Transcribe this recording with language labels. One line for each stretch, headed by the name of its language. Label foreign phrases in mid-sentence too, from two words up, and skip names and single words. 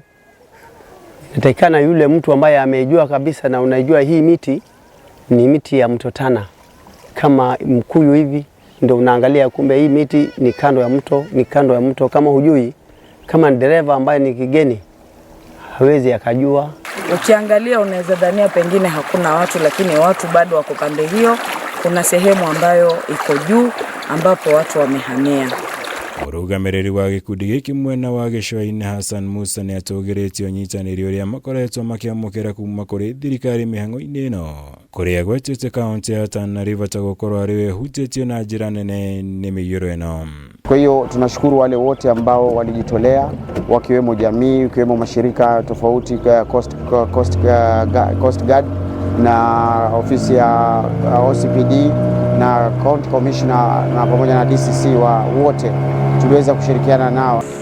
Swahili: Inatakikana yule mtu ambaye amejua kabisa na unajua hii miti ni miti ya mto Tana, kama mkuyu hivi, ndio unaangalia kumbe hii miti ni kando ya mto, ni kando ya mto. Kama hujui, kama dereva ambaye ni kigeni hawezi akajua. Ukiangalia unaweza dhania pengine hakuna watu, lakini watu bado wako pande hiyo. Kuna sehemu ambayo iko juu ambapo watu wamehamia.
Kikuyu: Mũrũgamĩrĩri wa gĩkundi gĩkĩ mwena wa gĩcũa-inĩ Hassan Musa nĩ atũgĩrĩtie ũnyitanĩri ũrĩa makoretwo makĩamũkĩra kuma kũrĩ thirikari mĩhang'o-inĩ ĩno, kũrĩa gwetete kaunti ya Tana River ta gũkorwo arĩ we hutĩtio na njĩra nene nĩ mĩiyũro ĩno.
Swahili: Kwa hiyo tunashukuru wale wote ambao walijitolea, wakiwemo jamii, wakiwemo mashirika tofauti, Coast Guard na ofisi ya OCPD na County Commissioner na pamoja na DCC wa wote tuliweza kushirikiana nao.